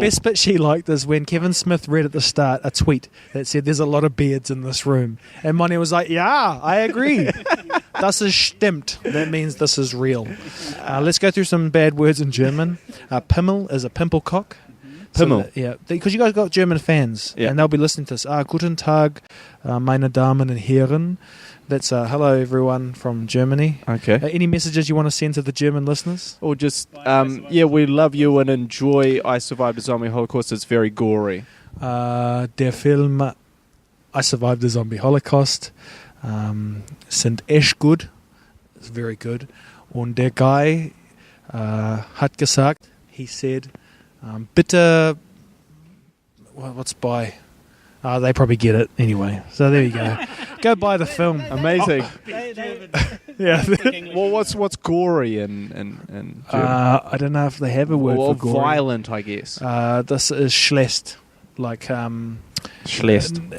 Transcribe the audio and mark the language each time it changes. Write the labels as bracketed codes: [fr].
[en] The best bit she liked is when Kevin Smith read at the start a tweet that said, "There's a lot of beards in this room," and Monty was like, "Yeah, I agree. [de] Das ist stimmt." [en] That means this is real. Let's go through some bad words in German. Pimmel is a pimple cock. [de] Pimmel. [en] So, because you guys got German fans, and they'll be listening to this. [de] Guten Tag, meine Damen und Herren. [en] That's hello, everyone from Germany. Okay. Any messages you want to send to the German listeners? Or just, we love you and enjoy I Survived the Zombie Holocaust. It's very gory. [de] Der Film I Survived the Zombie Holocaust sind echt gut. [en] It's very good. [de] Und der Guy hat gesagt, [en] he said, [de] bitte, [en] what's by? They probably get it anyway. So there you go. Go buy the film. Amazing. Yeah. Well, what's gory in German? I don't know if they have a word for gory. Violent, I guess. This is schlecht. Like, [de] Schlecht.